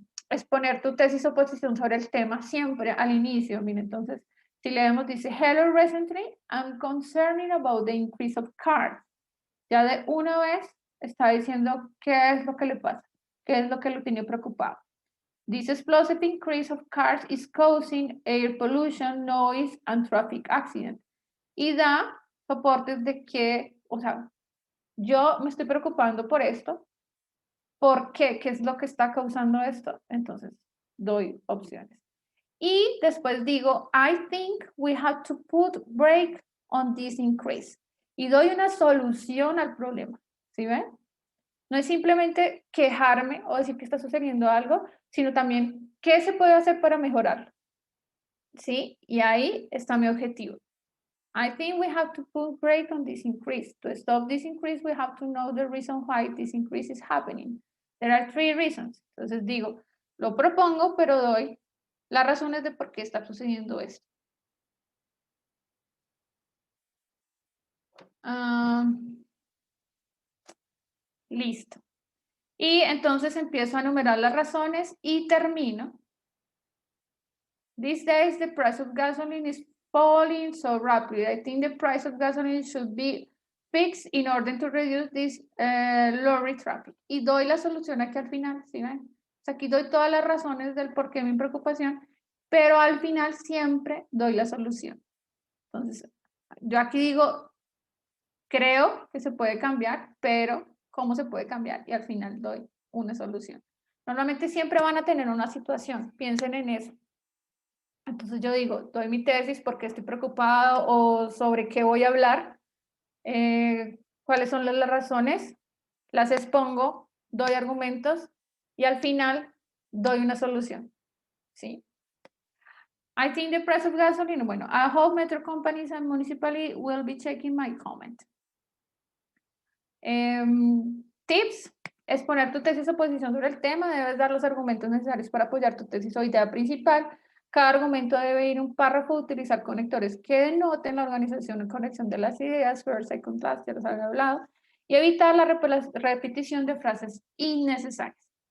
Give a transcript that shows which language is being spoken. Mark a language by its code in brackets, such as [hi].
[es] Exponer tu tesis o posición sobre el tema siempre al inicio. Mira, entonces, si leemos, dice, [en] hello, recently, I'm concerned about the increase of cars. [es] Ya de una vez está diciendo qué es lo que le pasa, qué es lo que lo tiene preocupado. [en] This explosive increase of cars is causing air pollution, noise, and traffic accidents. [es] Y da soportes de que, o sea, yo me estoy preocupando por esto. ¿Por qué? ¿Qué es lo que está causando esto? Entonces, doy opciones. Y después digo, [en] I think we have to put brake on this increase. [es] Y doy una solución al problema. ¿Sí ven? No es simplemente quejarme o decir que está sucediendo algo, sino también qué se puede hacer para mejorarlo. ¿Sí? Y ahí está mi objetivo. [en] I think we have to put brake on this increase. To stop this increase, we have to know the reason why this increase is happening. There are 3 reasons. [es] Entonces digo, lo propongo, pero doy las razones de por qué está sucediendo esto. Listo. Y entonces empiezo a enumerar las razones y termino. [en] These days, the price of gasoline is falling so rapidly. I think the price of gasoline should be fixed in order to reduce this lorry traffic. [es] Y doy la solución aquí al final, ¿sí ven? O sea, aquí doy todas las razones del por qué mi preocupación, pero al final siempre doy la solución. Entonces, yo aquí digo, creo que se puede cambiar, pero ¿cómo se puede cambiar? Y al final doy una solución. Normalmente siempre van a tener una situación, piensen en eso. Entonces yo digo, doy mi tesis porque estoy preocupado o sobre qué voy a hablar, cuáles son las razones, las expongo, doy argumentos y al final doy una solución. ¿Sí? [en] I think the price of gasoline, [es] bueno, [en] I hope metro companies and municipality will be checking my comment. [es] Tips, exponer tu tesis o posición sobre el tema, debes dar los argumentos necesarios para apoyar tu tesis o idea principal. Cada argumento debe ir un párrafo, utilizar conectores que denoten la organización y conexión de las ideas, first, second, last, ya los había hablado, y evitar la repetición de frases innecesarias.